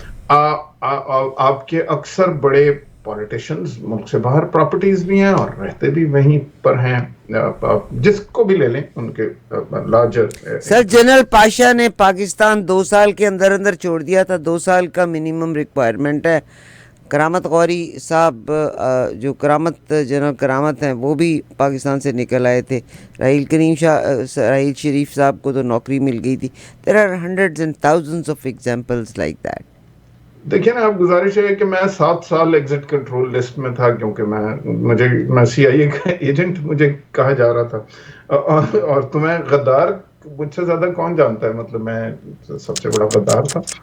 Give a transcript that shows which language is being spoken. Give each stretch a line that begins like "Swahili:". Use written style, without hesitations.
Urdu: آپ کے اکثر بڑے پولیٹیشنز ملک سے باہر پراپرٹیز بھی ہیں اور رہتے بھی وہیں پر ہیں, جس کو بھی لے لیں ان کے لارجر. سر جنرل پاشا نے پاکستان 2 سال کے اندر اندر چھوڑ دیا تھا, 2 سال کا منیمم ریکوائرمنٹ ہے. کرامت غوری صاحب جو جنرل کرامت ہیں وہ بھی پاکستان سے نکل آئے تھے. راحیل شریف صاحب کو تو نوکری مل گئی تھی.
English: There are hundreds and thousands of examples like that.
Urdu: دیکھیں نا, آپ گزارش ہے کہ میں 7 سال ایگزٹ کنٹرول لسٹ میں تھا, کیونکہ میں سی آئی اے کا ایجنٹ مجھے کہا جا رہا تھا, اور تمہیں غدار مجھ سے زیادہ کون جانتا ہے, مطلب میں سب سے بڑا غدار تھا.